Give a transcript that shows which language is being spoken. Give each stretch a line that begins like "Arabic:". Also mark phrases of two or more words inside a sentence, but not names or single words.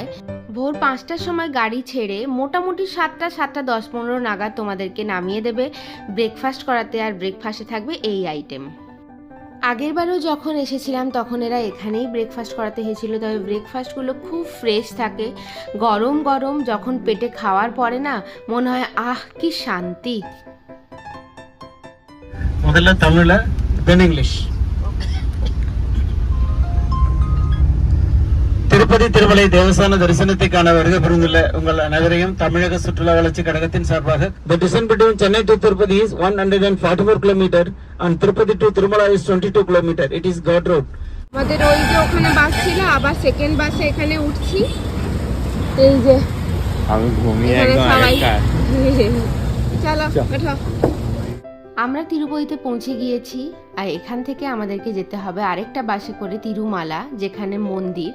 Bangla: ভোর 5টার সময় গাড়ি ছেড়ে মোটামুটি 7টা 10-15 নাগাদ তোমাদেরকে নামিয়ে দেবে ব্রেকফাস্ট করাতে, আর ব্রেকফাস্টে থাকবে এই আইটেম। আগেরবারও যখন এসেছিলাম তখন এরা এখানেই ব্রেকফাস্ট করাতে হয়েছিল, তবে ব্রেকফাস্টগুলো খুব ফ্রেশ থাকে, গরম গরম যখন পেটে খাওয়ার পরে না মনে হয় আহ কি শান্তি।
Tamil: முதல்ல தமிழ்ல
English: then English.
Tamil: திருப்பதி திருமலை தேவஸ்தான தரிசனத்துக்கான வருகை புரிந்துள்ள உங்கள் அனைவரையும் தமிழக சுற்றுலா வளர்ச்சி கழகத்தின் சார்பாக
English: the distance between Chennai to Tirupati is 144 km and Tirupati to Tirumala is 22 km. It is God road.
Bangla: আমাদের ওই যে ওখানে বাস ছিল, আবার
English: second bus
Bangla: এখানে উঠছি। এই যে আমি ঘুমিয়ে একদম সবাই চলো ওঠো। আমরা তিরুপতিতে পৌঁছে গিয়েছি, আর এখান থেকে আমাদেরকে যেতে হবে আরেকটা বাসে করে তিরুমালা, যেখানে মন্দির।